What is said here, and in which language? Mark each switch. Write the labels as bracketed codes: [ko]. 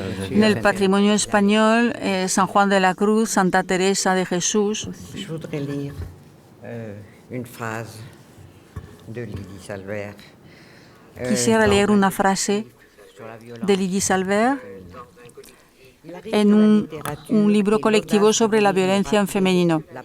[es] En el patrimonio español, San Juan de la Cruz, Santa Teresa de Jesús. [fr] Je voudrais lire une phrase de Lydie Salvert. [es] Quisiera leer una frase de Lydie Salvert en un libro colectivo sobre la violencia en femenino.